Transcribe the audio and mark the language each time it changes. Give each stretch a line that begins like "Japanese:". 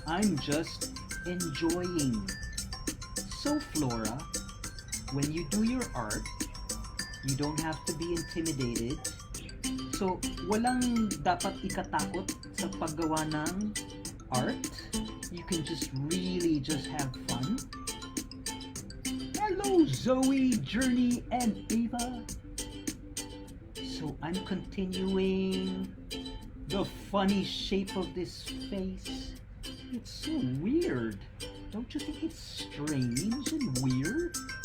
English: I'm just enjoying. So Flora, when you do your art, you don't have to be intimidated.
Filipino: So walang dapat ikatakot sa paggawa ng art.
English: You can just really just have fun. Hello Zoe, Journey, and Ava. So I'm continuing the funny shape of this face. It's so weird. Don't you think it's strange and weird?